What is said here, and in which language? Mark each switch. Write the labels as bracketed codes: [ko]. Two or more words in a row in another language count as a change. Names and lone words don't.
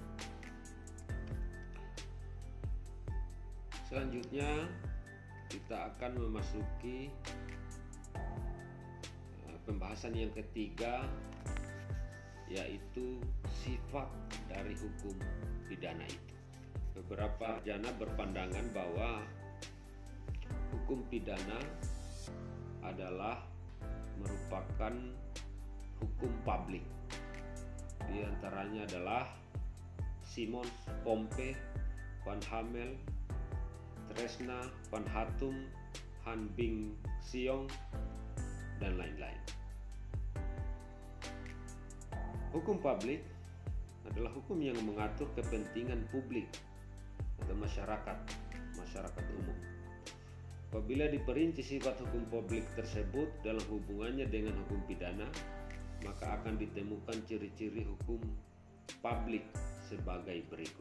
[id] Selanjutnya kita akan memasuki pembahasan yang ketiga, yaitu sifat dari hukum pidana itu. beberapa sarjana berpandangan bahwa hukum pidana adalah merupakan hukum publik. Di antaranya adalah Simons, Pompe, Van Hamel, Tresna, Van Hatum, Han Bing Siong, dan lain-lain. Hukum publik adalah hukum yang mengatur kepentingan publik atau masyarakat umum. Apabila diperinci sifat hukum publik tersebut dalam hubungannya dengan hukum pidana, maka akan ditemukan ciri-ciri hukum publik sebagai berikut.